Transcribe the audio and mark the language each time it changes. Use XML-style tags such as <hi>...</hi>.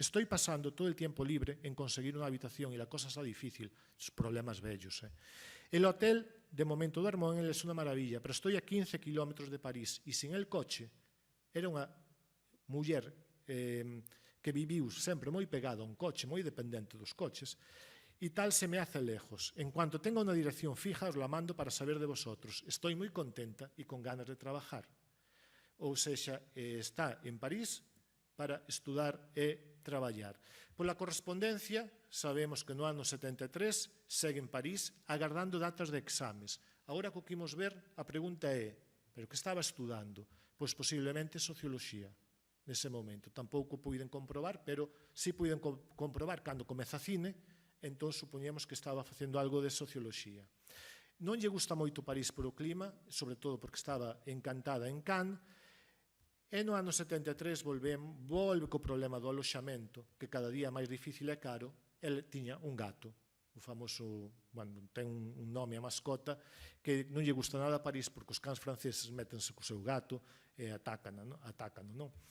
<es>Estoy pasando todo el tiempo libre en conseguir una habitación y la cosa está difícil. Esos problemas bellos. El hotel, de momento duermo en él, es una maravilla, pero estoy a 15 kilómetros de París y sin el coche.</es> <gl>Era unha muller que viviu sempre moi pegada a un coche, moi dependente dos coches,</gl> <es>y tal se me hace lejos. En cuanto tenga una dirección fija, os la mando para saber de vosotros. Estoy muy contenta y con ganas de trabajar.</es> <gl>Ou sexa, está en París para estudar e traballar. Pola correspondencia, sabemos que no ano 73 segue en París agardando datas de exames. Agora que o que imos ver, a pregunta é, pero que estaba estudando? Pois posiblemente socioloxía nese momento. Tampouco puiden comprobar, pero sí puiden comprobar cando comeza cine, entón supoñemos que estaba facendo algo de socioloxía. Non lle gusta moito París por o clima, sobre todo porque estaba encantada en Cannes. E no ano 73 volve co problema do aloxamento, que cada día máis difícil e caro. El tiña un gato, o famoso, bueno, ten un nome a mascota, que non lle gusta nada a París porque os cans franceses métense co seu gato e atácano, non?</gl>